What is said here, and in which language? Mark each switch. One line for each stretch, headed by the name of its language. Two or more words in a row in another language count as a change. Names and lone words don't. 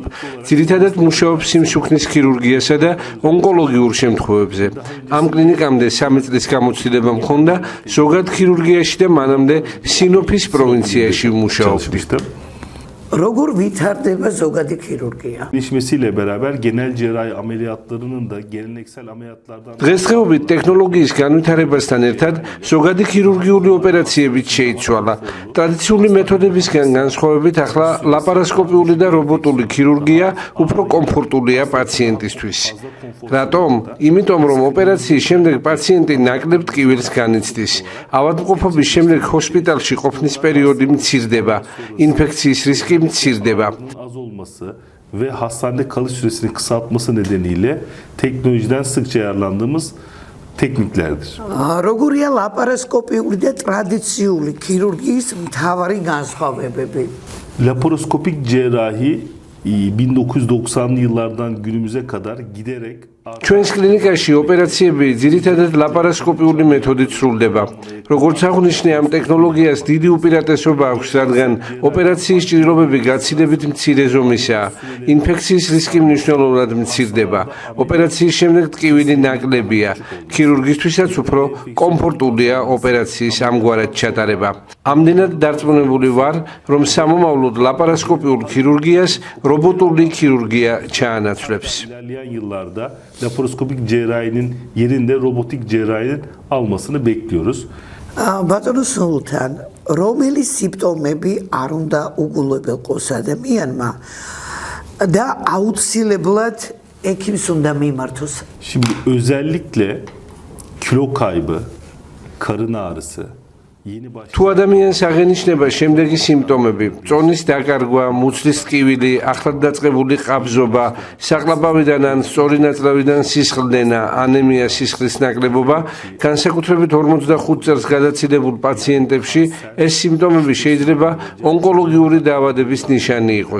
Georgian: ძირითადად მუშაობ სიმსუქნის ქირურგიასა და ონკოლოგიურ შემთხვევებზე. ამ კლინიკამდე 3 წლის გამოცდილება მქონდა ზოგად ქირურგიაში და მანამდე სინოფის პროვინციაში ვმუშაობდი. Როგორ ვითარდება ზოგადი ქირურგია?
Turkish: Gelişmesiyle beraber genel cerrahi ameliyatlarının da geleneksel ameliyatlardan
Georgian: დღესდღეობით ტექნოლოგიის განვითარებასთან ერთად ზოგადი ქირურგიული ოპერაციებიც შეიცვალა. ტრადიციული მეთოდებისგან განსხვავებით ახლა ლაპარასკოპიული და რობოტული ქირურგია უფრო კომფორტულია პაციენტისთვის. რატომ? იმიტომ რომ ოპერაციის შემდეგ პაციენტი ნაკლებ ტკივილს განიცდის. ავადმყოფობის შემდეგ ჰოსპიტალში ყოფნის პერიოდი მცირდება. ინფექციის რისკი mtsirდება.
Turkish: Az olması ve hastanede kalış süresini kısaltması nedeniyle teknolojiden sıkça yararlandığımız tekniklerdir.
Georgian: Როგორია ლაპარასკოპიული და ტრადიციული ქირურგიის მთავარი განსხვავებები?
Turkish: Laparoskopik cerrahi 1990'lı yıllardan günümüze kadar giderek
Georgian: ჩვენს კლინიკაში ოპერაციები ძირითადად ლაპარასკოპიული მეთოდით სრულდება. როგორც აღნიშნე, ამ ტექნოლოგიას დიდი უპირატესობა აქვს, რადგან ოპერაციის ჭირობები გაცილებით მცირე ზომისაა. ინფექციის რისკი მნიშვნელოვნად მცირდება. ოპერაციის შემდეგ ტკივილი ნაკლებია. ქირურგისთვისაც უფრო კომფორტულია ოპერაციის ამგვარად ჩატარება. ამდენად დარწმუნებული ვარ, რომ სამომავლოდ ლაპარასკოპიულ ქირურგიას რობოტული ქირურგია ჩაანაცვლებს.
Turkish: Laparoskopik cerrahinin yerinde robotik cerrahinin almasını bekliyoruz.
Georgian: Ბატონო სულთან, რომელი სიმპტომები არ უნდა უგულებელყოს ადამიანმა და აუცილებლად ექიმს უნდა მიმართოს?
Turkish: Şimdi özellikle kilo kaybı, karın ağrısı,
Georgian: თუ ადამიანს აღენიშნება შემდეგი სიმპტომები: წონის დაკარგვა, მუცლის ტკივილი, ახლად დაწყებული ყაბზობა, საყლაპავიდან ან სწორი ნაწლავიდან სისხლდენა, ანემია, სისხლის ნაკლებობა, განსაკუთრებით 45 წელს გადაცილებულ პაციენტებში ეს სიმპტომები შეიძლება ონკოლოგიური დაავადების ნიშანი იყოს.